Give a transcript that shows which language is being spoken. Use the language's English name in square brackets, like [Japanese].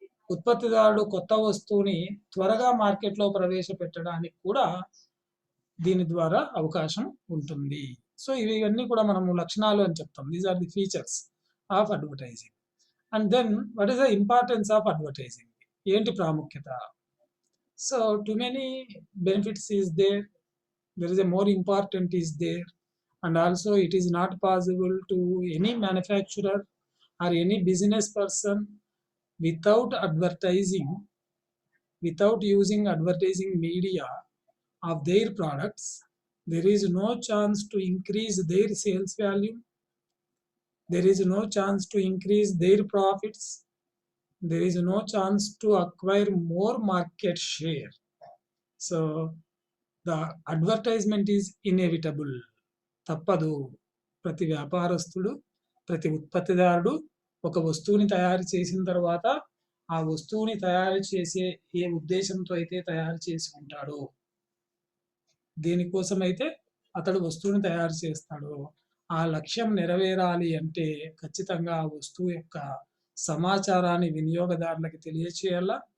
[Telugu] ఉత్పత్తిదారుడు కొత్త వస్తువుని త్వరగా మార్కెట్లో ప్రవేశపెట్టడానికి కూడా దీని ద్వారా అవకాశం ఉంటుంది. సో ఇవన్నీ కూడా మనము లక్షణాలు అని చెప్తాం. [English] These are the features of advertising. And then what is the importance of advertising? [Telugu] ఏంటి ప్రాముఖ్యత? [English] So too many benefits is there is a more important is there, and also it is not possible to any manufacturer or any business person without advertising, without using advertising media of their products. There is no chance to increase their sales value, there is no chance to increase their profits, there is no chance to acquire more market share. So the advertisement is inevitable. [Telugu] తప్పదు. ప్రతి వ్యాపారస్తుడు, ప్రతి ఉత్పత్తిదారుడు ఒక వస్తువుని తయారు చేసిన తర్వాత ఆ వస్తువుని తయారు చేసే ఏ ఉద్దేశంతో అయితే తయారు చేసి ఉంటాడో, దేనికోసమైతే అతడు వస్తువుని తయారు చేస్తాడో ఆ లక్ష్యం నెరవేరాలి అంటే ఖచ్చితంగా ఆ వస్తువు యొక్క సమాచారాన్ని వినియోగదారులకు తెలియచేయాలా.